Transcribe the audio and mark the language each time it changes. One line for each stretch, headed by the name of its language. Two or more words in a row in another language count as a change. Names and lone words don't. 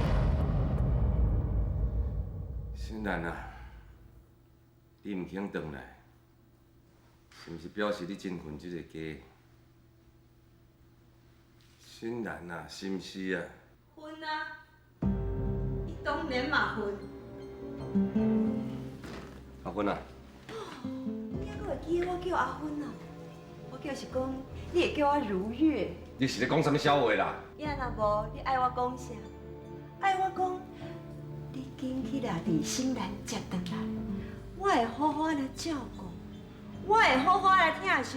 Min Nan Chinese: 新兰啊，你唔肯回来，是毋是表示你真恨这个家？新兰啊，是毋是啊？分啊，伊当然嘛分。阿芬啊，你还阁会记得我叫阿芬啊？我叫是讲，你会叫我如月。你是咧讲什么笑话啦？呀，若无你爱我讲啥？爱我讲，你紧去啦，伫新兰接回来，我会好好来照顾，我会好好来疼惜。